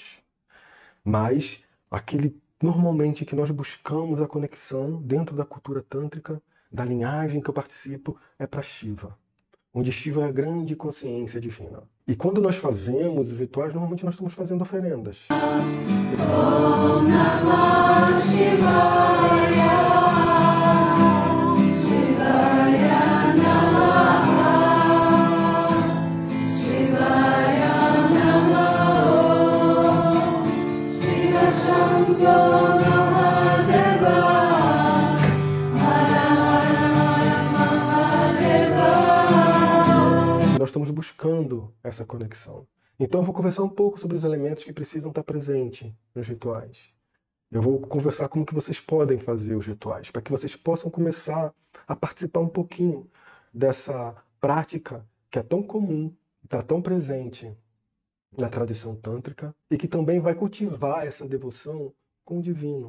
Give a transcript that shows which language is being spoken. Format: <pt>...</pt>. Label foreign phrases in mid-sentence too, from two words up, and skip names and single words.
<pt>Mas aquele normalmente que nós buscamos a conexão dentro da cultura tântrica, da linhagem que eu participo, é para Shiva, onde Shiva é a grande consciência divina. E quando nós fazemos os rituais, normalmente nós estamos fazendo oferendas.</pt> <sa>Om Namah Shivaya, Shivaya Namaha, Shivaya Namaha, Shiva Shambho Mahadeva.</sa> <pt>Nós estamos buscando essa conexão. Então eu vou conversar um pouco sobre os elementos que precisam estar presentes nos rituais. Eu vou conversar como que vocês podem fazer os rituais, para que vocês possam começar a participar um pouquinho dessa prática que é tão comum, está tão presente na tradição tântrica e que também vai cultivar essa devoção com o divino.</pt>